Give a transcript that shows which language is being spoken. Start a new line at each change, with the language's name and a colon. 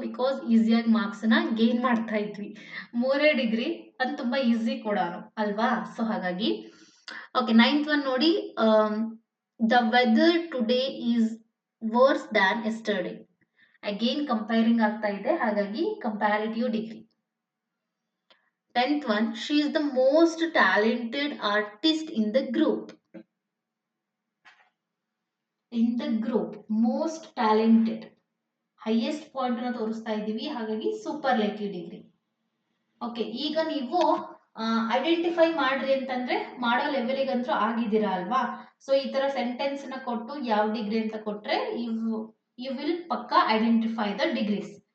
Kannada: Because ಈಸಿಯಾಗಿ marks ನ gain ಮಾಡ್ತಾ ಇದ್ವಿ. 3 ಡಿಗ್ರಿ ಅದು ತುಂಬಾ ಈಸಿ ಕೂಡ ಅಲ್ವಾ. ಸೊ ಹಾಗಾಗಿ ಓಕೆ, 9th ಒನ್ ನೋಡಿ.
English: The weather today is worse than yesterday.
Kannada: Again comparing ಆಗ್ತಾ ಇದೆ, ಹಾಗಾಗಿ comparative degree.
English: 10th one, she is the most talented artist in the group. In the group, most talented.
Kannada: Highest point ಅನ್ನು ತೋರಿಸ್ತಾ ಇದ್ದೀವಿ, ಹಾಗಾಗಿ superlative degree. Okay, ಈಗ ನೀವು identify ಮಾಡ್ರಿ ಅಂತಂದ್ರೆ ಮಾಡೋ ಲೆವೆಲಿಗಂತೂ ಆಗಿದ್ದೀರಾ ಅಲ್ವಾ. ಸೊ ಈ ತರ ಸೆಂಟೆನ್ಸ್ ನ ಕೊಟ್ಟು ಯಾವ ಡಿಗ್ರಿ ಅಂತ ಕೊಟ್ರೆ
English: You will ಪಕ್ಕಾ identify the degrees.